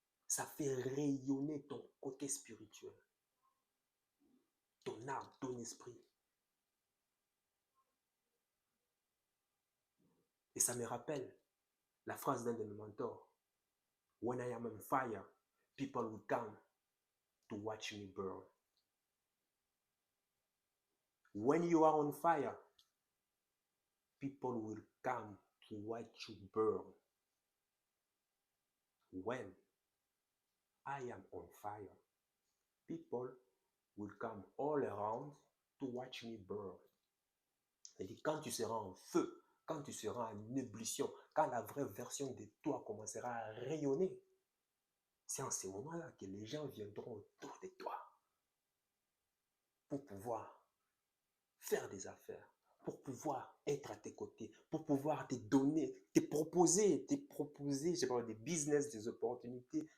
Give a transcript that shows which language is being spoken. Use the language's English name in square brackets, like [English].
[French] Ça fait rayonner ton côté spirituel, ton âme, ton esprit. Et ça me rappelle la phrase d'un de mes mentors. [English] When I am on fire, people will come to watch me burn. When you are on fire, people will come to watch you burn. When I am on fire, people will come all around to watch me burn. [French] C'est-à-dire, quand tu seras en feu, quand tu seras en ébullition, quand la vraie version de toi commencera à rayonner, c'est en ces moments-là que les gens viendront autour de toi pour pouvoir faire des affaires, pour pouvoir être à tes côtés, pour pouvoir te donner, te proposer, je sais pas, des business, des opportunités.